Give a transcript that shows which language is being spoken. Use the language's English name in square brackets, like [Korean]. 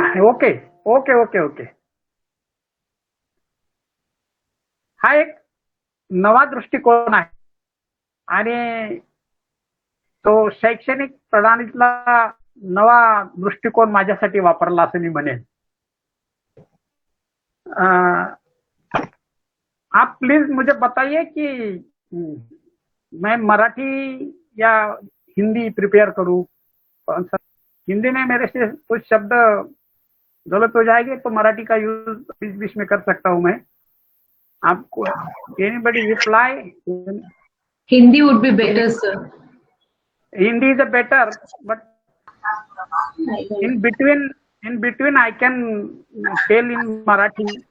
[English] Okay okay okay okay. [Marathi] हा एक नवा दृष्टिकोन आहे आणि तो शैक्षणिक प्रणालीतला नवा दृष्टिकोन माझ्यासाठी वापरला असं मी म्हणेन. [Hindi] आप प्लीज मुझे बताइए कि मैं मराठी या हिंदी प्रिपेयर करूं. हिंदी में मेरे से कुछ शब्द गलत हो जाएंगे तो मराठी का यूज बीच बीच में कर सकता हूं मैं. आपको anybody reply? [English] Hindi would be better, sir. Hindi is a better, but in between I can tell in Marathi.